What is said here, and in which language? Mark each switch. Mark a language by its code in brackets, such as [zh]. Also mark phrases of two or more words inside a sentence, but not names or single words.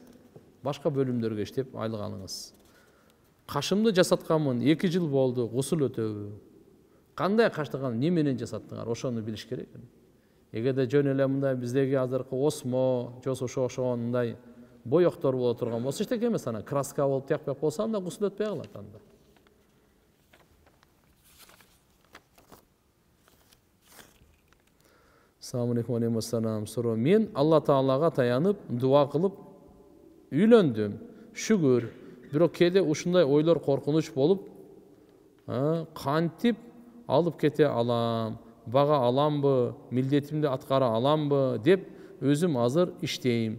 [ky] Башка бөлүмдөргө иштеп айлык алыңыз. Кашымды жасатканмын, 2 жыл болду, гусул өтөбү? Кандай каштыган, эмне менен жасаттыңар? Ошону билиш керек. Эгерде жөн эле мындай биздеги азыркы осмо, жосо ошондой боёктор боло турган болсо эчтеке эмес, анан краска болуп тиякпак болсо анда гусул өтпөй калат анда. [ar] السلام عليكم وعليكم السلام. [ky] Мен Алла Таалага таянып, дуа кылып үйлөндүм. Шүгүр. Бирок кээде ушундай ойлор коркунуч болуп, кантип алып кете алам, бага аламбы, милдетимди аткара аламбы деп өзүм азыр иштейм.